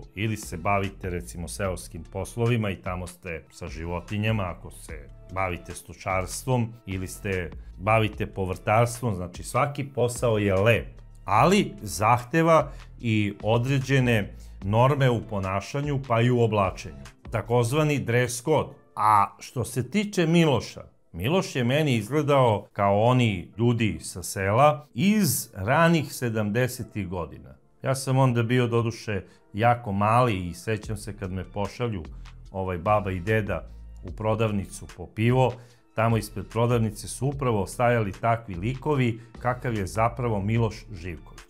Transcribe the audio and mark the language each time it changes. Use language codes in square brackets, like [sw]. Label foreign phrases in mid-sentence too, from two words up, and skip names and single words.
[sr] Ili se bavite, recimo, seoskim poslovima i tamo ste sa životinjama, ako se bavite stočarstvom, ili se bavite povrtarstvom, znači svaki posao je lep, ali zahteva i određene norme u ponašanju, pa i u oblačenju. [en] Takozvani dress code. [sr] A što se tiče Miloša, Miloš je meni izgledao kao oni ljudi sa sela iz ranih 70. godina. Ja sam onda bio doduše jako mali i sećam se kad me pošalju baba i deda u prodavnicu po pivo, tamo ispred prodavnice su upravo stajali takvi likovi kakav je zapravo Miloš Živković.